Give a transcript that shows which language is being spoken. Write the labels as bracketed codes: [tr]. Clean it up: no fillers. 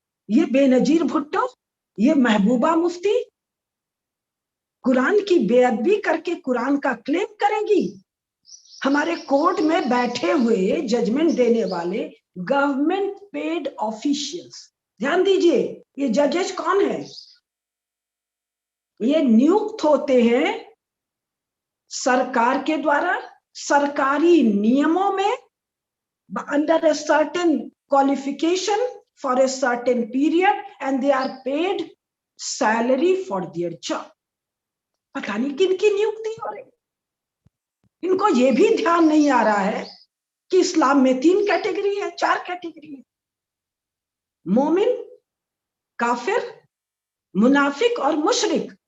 [hi] ये बेनजीर भुट्टो, ये महबूबा मुफ्ती कुरान की बेअदबी करके कुरान का क्लेम करेंगी। हमारे कोर्ट में बैठे हुए जजमेंट देने वाले गवर्नमेंट पेड ऑफिशियल्स, ध्यान दीजिए, ये जजेस कौन है? ये नियुक्त होते हैं सरकार के द्वारा, सरकारी नियमों में, [en] Under a certain qualification for a certain period, and they are paid salary for their job। [hi] पता नहीं किन की नियुक्ति हो रही। इनको ये भी ध्यान नहीं आ रहा है कि इस्लाम में 3 कैटेगरी है, 4 कैटेगरी है, मोमिन, काफिर, मुनाफिक और मुशरिक।